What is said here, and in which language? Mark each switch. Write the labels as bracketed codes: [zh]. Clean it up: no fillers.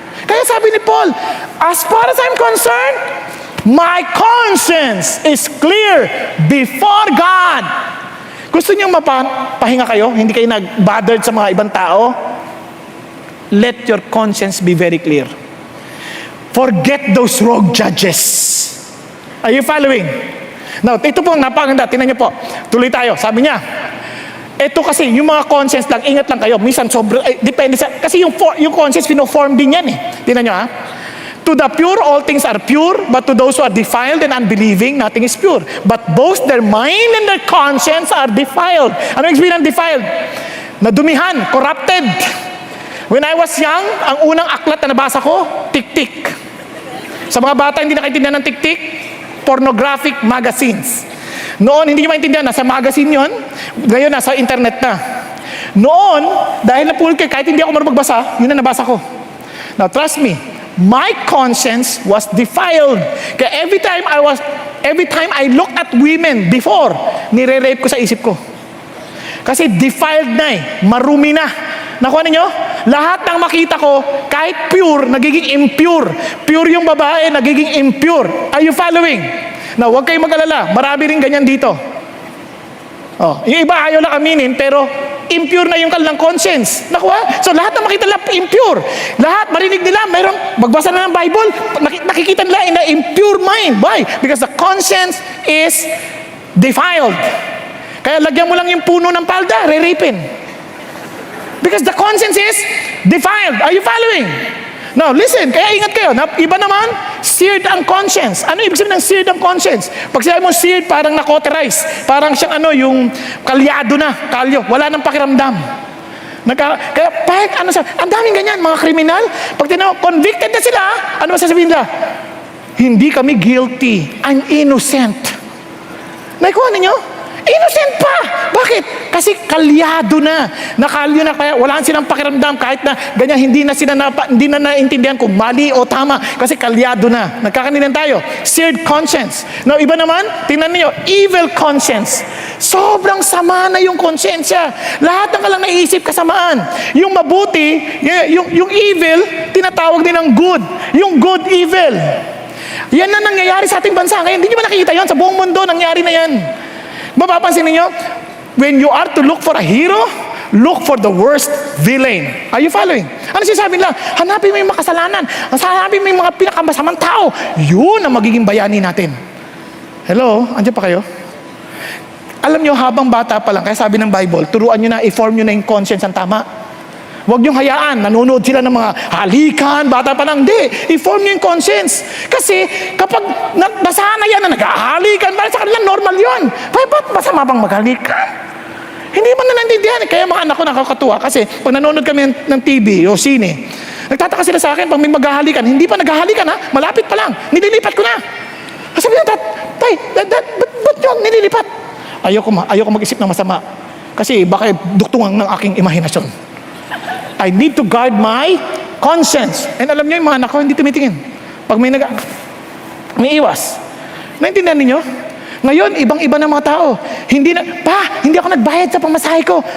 [tl] Kaya sabi ni Paul, [en] as far as I'm concerned, my conscience is clear before God. [tl] Gusto niyo mapahinga kayo? Hindi kayo nag-bothered sa mga ibang tao? [en] let your conscience be very clear. Forget those rogue judges. Are you following? [tl] Now, ito po ang napakaganda. Tingnan niyo po. Tuloy tayo. Sabi niya, ito kasi, yung mga conscience lang, ingat lang kayo. Minsan depende sa, kasi yung conscience, pino-form din yan eh. Tingnan niyo ha. [en] To the pure, all things are pure, but to those who are defiled and unbelieving, nothing is pure. But both their mind and their conscience are defiled. [tl] Ano yung sabihin ng defiled? Nadumihan, corrupted. [en] When I was young, [tl] ang unang aklat na nabasa ko, Tik-Tik. Sa mga bata hindi nakaintindihan ng Tik-Tik, pornographic magazines. Noon, hindi nyo maintindihan, nasa magazine yon, ngayon nasa internet na. Noon, dahil napulot kayo, kahit hindi ako marunong magbasa, yun na nabasa ko. [en] Now, trust me, my conscience was defiled. [tl] Kaya every time I look at women before, nire-rape ko sa isip ko. Kasi defiled na eh, marumi na. Nakuha ninyo? Lahat ng makita ko, kahit pure, nagiging impure. Pure yung babae, nagiging impure. [en] Are you following? [tl] Now, huwag kayong mag-alala. Marami rin ganyan dito. Oh, yung iba ayaw lang aminin, pero impure na yung kanilang conscience. Nakuha? So, lahat ng makita nila, impure. Lahat, marinig nila, mayroong magbasa na ng Bible, nakikita nila [en] in an impure mind. Why? Because the conscience is defiled. [tl] Kaya lagyan mo lang yung puno ng palda, re-rapin. [en] Because the conscience is defiled. Are you following? Now, listen, [tl] kaya ingat kayo. Iba naman, seared ang conscience. Ano ibig sabihin ng seared ang conscience? Pag sinabi mo seared, parang na-cauterize. Parang siyang yung kalyado na, kalyo. Wala nang pakiramdam. Kaya, ang daming ganyan, mga kriminal. Pag convicted na sila, ano masasabihin nila? Hindi kami guilty. [en] I'm innocent. [tl] Naikuha ninyo? Innocent pa! Bakit? Kasi kalyado na. Nakalyo na, kaya wala silang pakiramdam kahit na ganyan, hindi na naintindihan kung mali o tama kasi kalyado na. Nagkakanilan tayo. Seared conscience. Now, iba naman, tingnan niyo, evil conscience. Sobrang sama na yung konsensya. Lahat ng kalang naisip kasamaan. Yung mabuti, yung evil, tinatawag din ng good. Yung good, evil. Yan na nangyayari sa ating bansa. Ngayon, hindi nyo ba nakikita yun? Sa buong mundo, nangyari na yan. [en] Mapapansin ninyo, when you are to look for a hero, look for the worst villain. Are you following? [tl] Ano sinasabi nila? Hanapin mo yung makasalanan. Hanapin mo yung mga pinakamasamang tao. Yun ang magiging bayani natin. Hello? Andiyan pa kayo? Alam nyo, habang bata pa lang, kaya sabi ng Bible, turuan nyo na, i-form nyo na yung conscience ang tama. Huwag niyong hayaan, nanonood sila ng mga halikan, bata pa lang. Hindi, i-form niyo yung conscience. Kasi kapag nasanay yan na nag-ahalikan, sa kanila normal yun. Ba't masama bang maghalikan? Hindi man na naintindihan. Kaya mga anak ko nakakatuwa kasi pag nanonood kami ng TV o sine, nagtataka sila sa akin pag may maghahalikan. Hindi pa naghahalikan ha, malapit pa lang. Nililipat ko na. Sabi niya, Tay, ba't yun nililipat? Ayoko mag-isip ng masama. Kasi baka duktungan ng aking imahinasyon. [en] I need to guard my conscience. [tl] And alam niyo, yung mga anak ko, hindi tumitingin. Pag may iwas. Naintindihan niyo? Ngayon, ibang-iba ng mga tao. Hindi ako nagbayad sa pamasahe ko.